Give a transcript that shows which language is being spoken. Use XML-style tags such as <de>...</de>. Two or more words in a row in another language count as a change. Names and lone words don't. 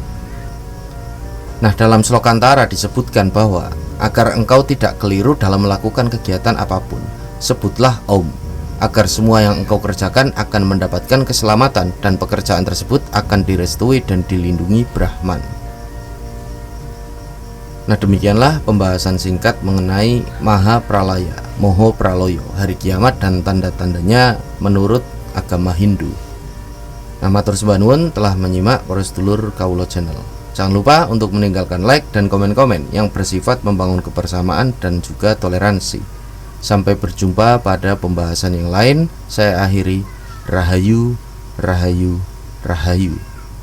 <id>Nah, dalam slokantara disebutkan bahwa agar engkau tidak keliru dalam melakukan kegiatan apapun, sebutlah Om, agar semua yang engkau kerjakan akan mendapatkan keselamatan dan pekerjaan tersebut akan direstui dan dilindungi Brahman. Nah, demikianlah pembahasan singkat mengenai Maha Pralaya, Moho Praloyo, hari kiamat dan tanda-tandanya menurut agama Hindu. Nah,</id> <jv>matur sembah nuwun</jv> <id>telah menyimak para sedulur Kawula Channel. Jangan lupa untuk meninggalkan like dan komen-komen yang bersifat membangun kebersamaan dan juga toleransi. Sampai berjumpa pada pembahasan yang lain. Saya akhiri. Rahayu, Rahayu, Rahayu.</id>